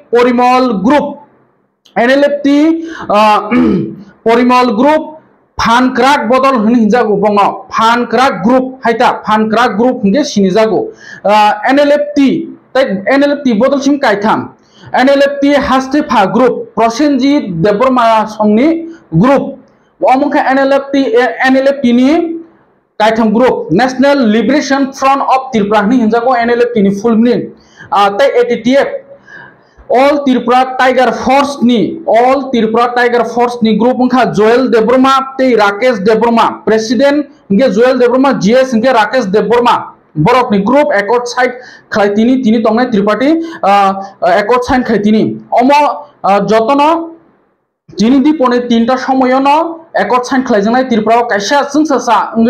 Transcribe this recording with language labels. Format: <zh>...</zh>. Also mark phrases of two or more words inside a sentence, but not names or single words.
<trp>परिमल ग्रुप फानक्राक बदल हिंजागो बंग फानक्राक ग्रुप हाइता फानक्राक ग्रुप हिंगे सिनिजागो एनएलएफटी बदल सिम कायथाम एनएलएफटी हास्टेफा ग्रुप प्रसेनजीत देवबर्मा संनि ग्रुप अमंखा एनएलएफटी नि कायथाम ग्रुप नेशनल लिबरेशन फ्रंट ऑफ त्रिपुरा नि हिंजागो एनएलएफटी नि फुल मिनिं तै एटीटीएफ ऑल त्रिपुरा टाइगर फोर्स नि ग्रुप उनखा जोएल देवबर्मा तै राकेश देवबर्मा प्रेसिडेंट हिंगे जोएल देवबर्मा जीएस हिंगे राकेश देवबर्मा बरक नि ग्रुप</trp> <en>accord side</en> <trp>खलायतिनि तिनि तंनाय त्रिपाठी</trp> <en>accord sign</en> <trp>खलायतिनि अमो जतन जिनि दिपने तीनटा समयनो</trp> <en>accord sign</en> <trp>खलायजनाय त्रिपुरायाव कायसा जोंसा उंगै</trp>